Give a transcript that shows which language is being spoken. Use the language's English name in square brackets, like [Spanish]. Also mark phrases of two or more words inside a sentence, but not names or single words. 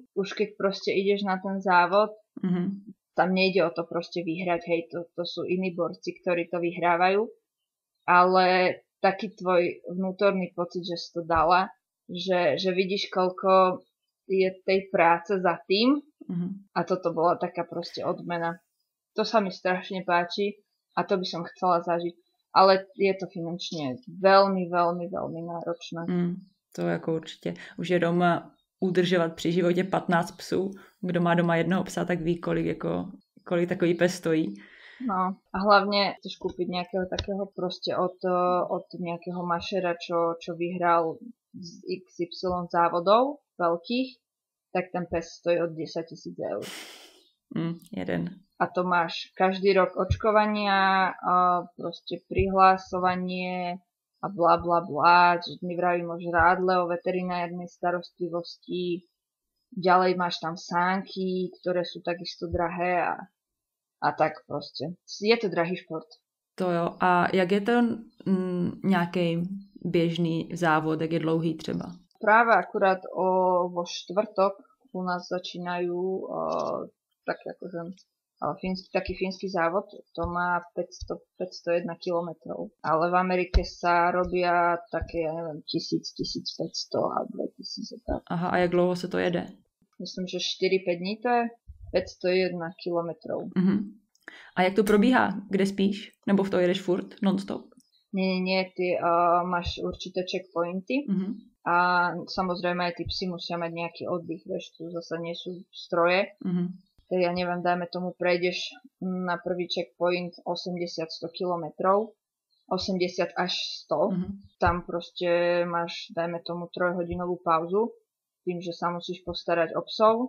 [Slovak] Už keď proste ideš na ten závod, tam nejde o to proste vyhrať, hej, to sú iní borci, ktorí to vyhrávajú, ale taký tvoj vnútorný pocit, že si to dala, že vidíš, koľko je tej práce za tým a toto bola taká proste odmena. To sa mi strašne páči a to by som chcela zažiť. Ale je to finančne veľmi, veľmi, veľmi náročné. [Czech] To jako určitě. Už je doma udržovat při životě 15 psů. Kdo má doma jednoho psa, tak ví, kolik takový pes stojí. [Slovak] No a hlavne chceš kúpiť nejakého takého proste od nejakého mašera, čo vyhral z XY závodov veľkých, tak ten pes stojí od 10 000 eur. Jeden. A to máš každý rok očkovania, proste prihlásovanie a bla bla bla, čiže my vravíme o žrádle, o veterinárnej starostlivosti. Ďalej máš tam sánky, ktoré sú takisto drahé a tak proste. Je to drahý šport. [Czech] To jo. A jak je to nějaký běžný závod, jak je dlouhý třeba? [Slovak] Práve akurát vo štvrtok u nás začínajú taký fínsky závod, to má 501 kilometrov. Ale v Amerike sa robia také, ja neviem, 1500 a 2000 tak. [Czech] Aha, a jak dlouho se to jede? [Slovak] Myslím, že 4-5 dní to je 501 kilometrov. [Czech] A jak to probíhá? Kde spíš? Nebo v to jedeš furt? Non-stop? [Slovak] Nie, ty máš určité checkpointy a samozrejme aj tí psi musia mať nejaký oddych, vieš, tu zasa nie sú stroje. Tak ja neviem, dajme tomu, prejdeš na prvý checkpoint 80-100 kilometrov, 80 až 100, tam proste máš, dajme tomu, 3-hodinovú pauzu, tým, že sa musíš postarať o psov.